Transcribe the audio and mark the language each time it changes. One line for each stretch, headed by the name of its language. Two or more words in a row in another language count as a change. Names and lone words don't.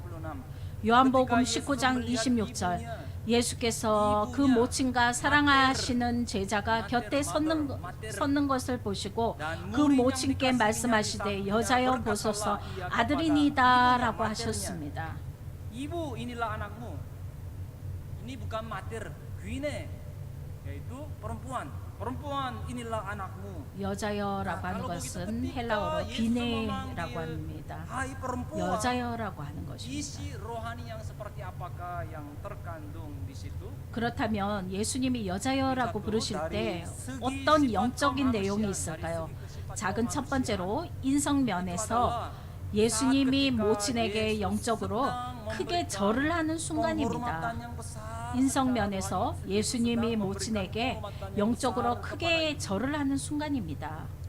Korean: 요한복음 19장 26절 예수께서 그 모친과 사랑하시는 제자가 곁에 섰는 것을 보시고 그 모친께 말씀하시되 여자여 보소서 아들이니다라고 하셨습니다.
Indonesian: Ibu inilah anakmu. Ini bukan mater, gwine, yaitu perempuan. Perempuan inilah anakmu.
Korean: 여자여라고 하는 것은 헬라어로 비네라고 합니다. 여자여라고 하는 것입니다.
Indonesian: Isi rohani yang seperti apakah yang terkandung di situ?
Korean: 그렇다면 예수님이 여자여라고 부르실 때 어떤 영적인 내용이 있을까요? 작은 첫 번째로 인성면에서 예수님이 모친에게 영적으로 크게 절을 하는 순간입니다. 인성면에서 예수님이 모친에게 영적으로 크게 절을 하는 순간입니다.